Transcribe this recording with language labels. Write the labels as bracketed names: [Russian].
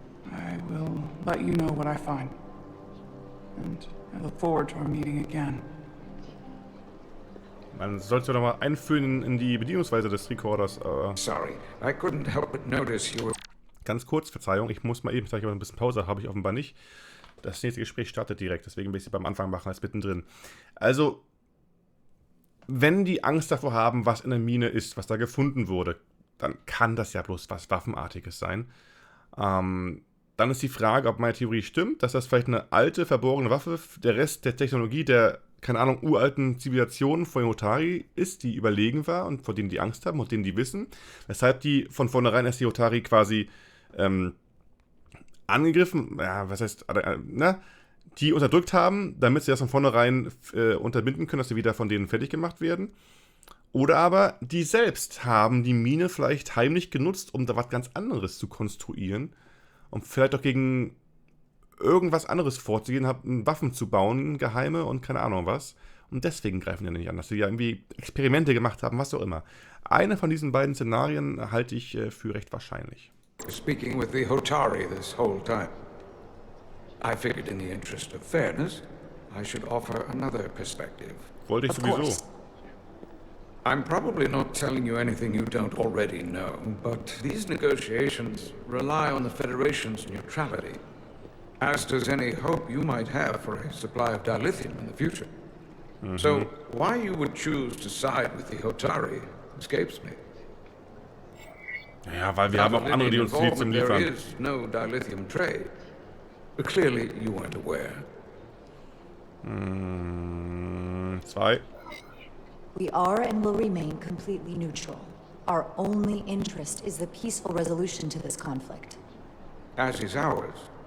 [English] I will let you know what I find. And I look forward to our meeting again. [German] Man sollte doch mal einführen in die Bedienungsweise des Recorders. [English] Sorry, I couldn't help but notice you were... [German] ganz kurz, Verzeihung, ich muss mal eben, vielleicht aber ein bisschen Pause habe ich offenbar nicht. Das nächste Gespräch startet direkt, deswegen will ich es beim Anfang machen als mittendrin. Also, wenn die Angst davor haben, was in der Mine ist, was da gefunden wurde, dann kann das ja bloß was Waffenartiges sein. Dann ist die Frage, ob meine Theorie stimmt, dass das vielleicht eine alte, verborgene Waffe, der Rest der Technologie der, keine Ahnung, uralten Zivilisationen von Hotari ist, die überlegen war und vor denen die Angst haben und denen die wissen. Weshalb die von vornherein erst die Hotari quasi angegriffen, ja, was heißt, die unterdrückt haben, damit sie das von vornherein unterbinden können, dass sie wieder von denen fertig gemacht werden. Oder aber die selbst haben die Mine vielleicht heimlich genutzt, um da was ganz anderes zu konstruieren. Und vielleicht auch gegen irgendwas anderes vorzugehen, Waffen zu bauen, geheime und keine Ahnung was. Und deswegen greifen die nicht an, dass sie ja irgendwie Experimente gemacht haben, was auch immer. Eine von diesen beiden Szenarien halte ich für recht wahrscheinlich. [English] Speaking with the Hotari this whole time. I figured in the interest of fairness, I should offer another perspective. [German] Wollte ich sowieso. [English] I'm probably not telling you anything you don't already know, but these negotiations rely on the Federation's neutrality, as does any hope you might have for a supply of dilithium in the future. So, why you would choose to side with the Hotari escapes me. [German] Ja, weil wir haben auch andere, die uns Lithium liefern. [English] There is no dilithium trade. Clearly, you weren't aware. [German] Zwei. [English] We are and will remain completely neutral. Our only interest is the peaceful resolution to this conflict. As is ours.